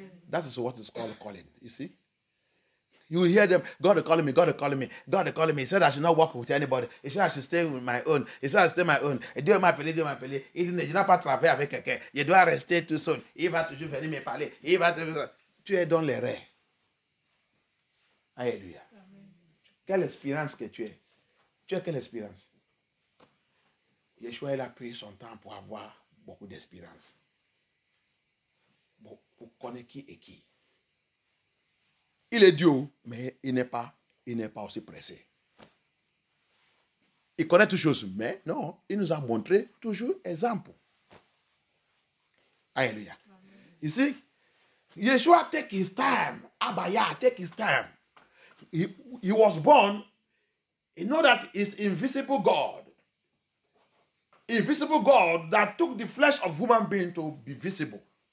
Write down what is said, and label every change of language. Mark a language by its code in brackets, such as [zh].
[en] That is what is called calling. You see? You hear them, God is calling me, God is calling me, God is calling me. He said I should not work with anybody. He said I should stay with my own. He said I should stay my own. [fr] Dieu m'a appelé, Dieu m'a appelé. Il dit, je n'ai pas travaillé avec quelqu'un. Je dois rester tout seul. Il va toujours venir me parler. Tu es dans l'erreur. Alléluia. Quelle expérience que tu es. Tu as quelle expérience? Yeshua, il a pris son temps pour avoir beaucoup d'expérience. Bon, pour connaître qui est qui. Il est Dieu, mais il n'est pas aussi pressé. Il connaît toutes choses, mais non, il nous a montré toujours exemple. Alléluia. [en] Ici, Yeshua take his time. Abaya take his time. He was born. You know that he's invisible God. Invisible God that took the flesh of human being to be visible.